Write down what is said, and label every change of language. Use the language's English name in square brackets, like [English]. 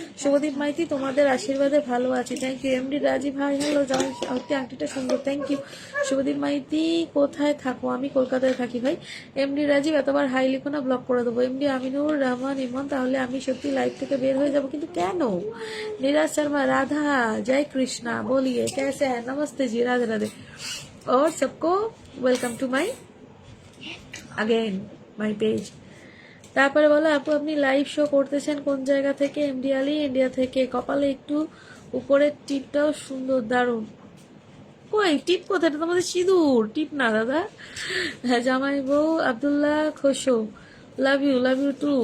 [Bangla] শুভদীপ মাইতি তোমাদের আশীর্বাদে ভালো আছি, থ্যাংক ইউ। এমডি রাজীব ভাই হ্যালো, জামাই আংটিটা সুন্দর, থ্যাংক ইউ। শুভদীপ মাইতি কোথায় থাকো? আমি কলকাতায় থাকি ভাই। এমডি রাজীব এতবার হাই লিখো না, ব্লক করে দেবো। এমডি আমিনুর রহমান ইমন, তাহলে আমি সত্যি লাইভ থেকে বের হয়ে যাব, কিন্তু কেন? [Hindi] नीरज शर्मा राधा जय कृष्णा, बोलिए कैसे हैं? नमस्ते जी, राधे राधे। और सबको [English] Welcome to my again my page. [Bangla] তারপরে বলো আপু আপনি লাইভ শো করতেছেন কোন জায়গা থেকে? এমডি আলী ইন্ডিয়া থেকে। কপালে একটু উপরের টিপটাও সুন্দর, দারুণ। কই টিপ কোথায়? এটা তোমাদের সিঁদুর, টিপ না দাদা। হ্যাঁ জামাই বউ আব্দুল্লাহ খোসো, লাভ ইউ টু।